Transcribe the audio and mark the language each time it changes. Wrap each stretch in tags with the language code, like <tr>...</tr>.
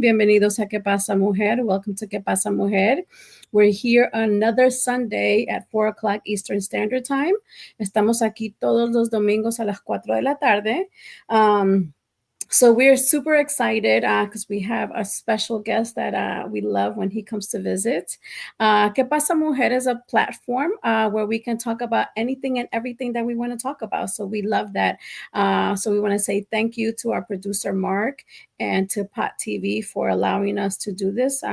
<es>Bienvenidos a ¿Qué pasa, Mujer?</es> <en>Welcome to</en> <es>¿Qué pasa, Mujer?</es> <en>We're here another Sunday at 4 o'clock Eastern Standard Time.</en> <es>Estamos aquí todos los domingos a las 4 de la tarde.</es> <en>So we're super excited because we have a special guest that we love when he comes to visit. ¿Qué pasa, Mujer? Is a platform where we can talk about anything and everything that we want to talk about. So we love that. So we want to say thank you to our producer, Mark, and to Pot TV for allowing us to do this.</en>